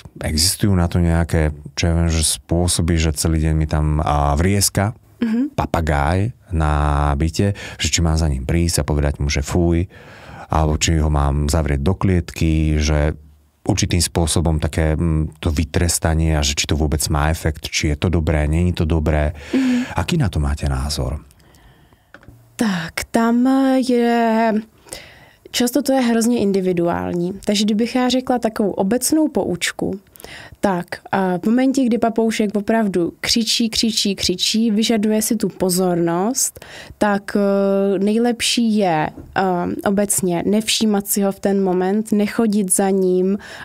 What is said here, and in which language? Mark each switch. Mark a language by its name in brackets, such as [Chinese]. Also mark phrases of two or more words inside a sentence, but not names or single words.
[Slovak] Existujú na to nejaké, čo ja viem, že spôsoby, že celý deň mi tam vrieska papagáj na byte, že či mám za ním prísť a povedať mu, že fuj, alebo či ho mám zavrieť do klietky, že určitým spôsobom také to vytrestanie a že či to vôbec má efekt, či je to dobré, není to dobré. Aký na to máte názor? [Czech] Tak, tam je... Často to je hrozně individuální. Takže kdybych já řekla takovou obecnou poučku, tak v momentě, kdy papoušek opravdu křičí, vyžaduje si tu pozornost, tak nejlepší je obecně nevšímat si ho v ten moment, nechodit za ním,